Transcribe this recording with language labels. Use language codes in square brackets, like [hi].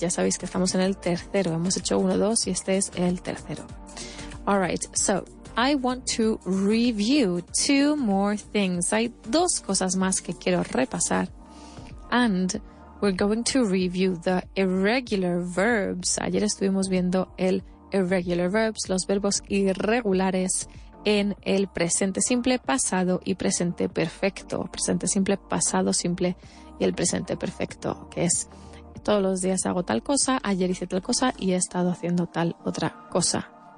[es] Ya sabéis que estamos en el tercero. Hemos hecho 1, 2 y este es el tercero. [en] All right, so I want to review 2 more things. [es] Hay 2 cosas más que quiero repasar. [en] And we're going to review the irregular verbs. [es] Ayer estuvimos viendo el irregular verbs, los verbos irregulares en el presente simple, pasado y presente perfecto. Presente simple, pasado simple y el presente perfecto, que es todos los días hago tal cosa, ayer hice tal cosa y he estado haciendo tal otra cosa.